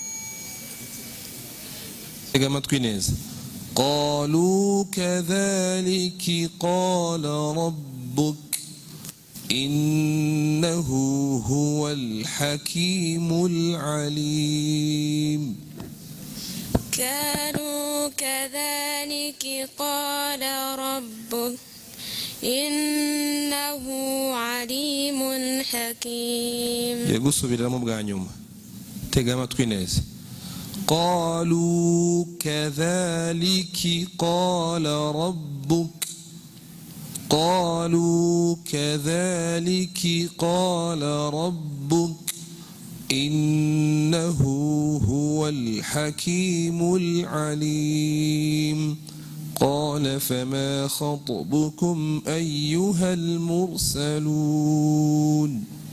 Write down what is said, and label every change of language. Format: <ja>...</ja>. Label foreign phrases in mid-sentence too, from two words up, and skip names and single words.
<ar>قالوا كذلك قال ربك إنه هو الحكيم العليم. قالوا كذلك قال ربك إنه عليم حكيم.</ar> <rw>yagusubiramo bwa nyuma tega amatwi neza</rw> <ar>قالوا كذلك قال ربك قالوا كذلك قال ربك إنه هو الحكيم العليم قال فما خطبكم أيها المرسلون</ar>